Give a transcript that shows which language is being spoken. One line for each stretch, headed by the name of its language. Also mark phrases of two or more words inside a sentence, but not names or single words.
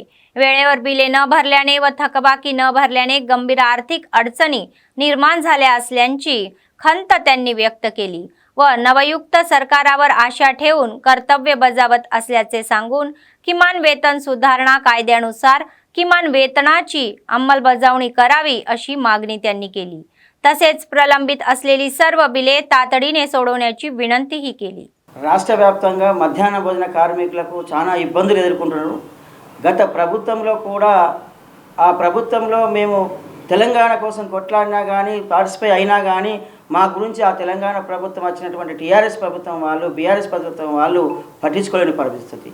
Marathi: वेळेवर बिले न भरल्याने व थकबाकी न भरल्याने गंभीर आर्थिक अडचणी निर्माण झाल्या असल्याची खंत त्यांनी व्यक्त केली व नवयुक्त सरकारावर आशा ठेवून कर्तव्य बजावत असल्याचे सांगून किमान वेतन सुधारणा कायद्यानुसार किमान वेतनाची अंमलबजावणी करावी अशी मागणी त्यांनी केली. तसेच प्रलंबित असलेली सर्व बिले तातडीने सोडवण्याची विनंतीही केली.
Telugu: రాష్ట్ర వ్యాప్తంగా మధ్యాహ్న భోజన కార్మికులకు చాలా ఇబ్బందులు ఎదుర్కొంటున్నారు. గత ప్రభుత్వంలో కూడా ఆ ప్రభుత్వంలో మేము తెలంగాణ కోసం కొట్లాడినా కానీ పార్టిసిపేట్ అయినా కానీ మా గురించి ఆ తెలంగాణ ప్రభుత్వం వచ్చినటువంటి TRS ప్రభుత్వం వాళ్ళు BRS ప్రభుత్వం వాళ్ళు పట్టించుకోలేని పరిస్థితి.